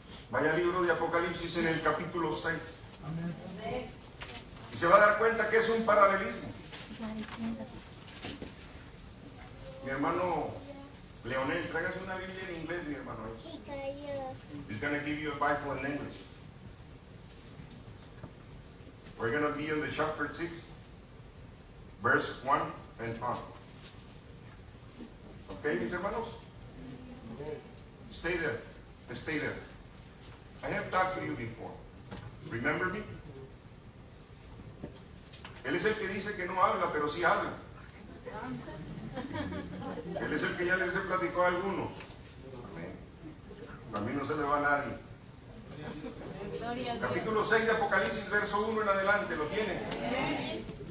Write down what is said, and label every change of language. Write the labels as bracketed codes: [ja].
[es] Vaya al libro de Apocalipsis en el capítulo 6. Y se va a dar cuenta que es un paralelismo. Mi hermano Leonel, tráigase una Biblia en inglés, mi hermano. [en] He's going to give you a Bible in English. We're going to be in the chapter 6, verse 1 and 5. Okay, [es] mis hermanos? [en] Stay there. Stay there. I have talked to you before. Remember me? [es] Él es el que dice que no habla, pero sí habla. Él es el que ya les platicó a algunos. Amén. A mí no se me va a nadie. Capítulo 6 de Apocalipsis, verso 1 en adelante, ¿lo tiene?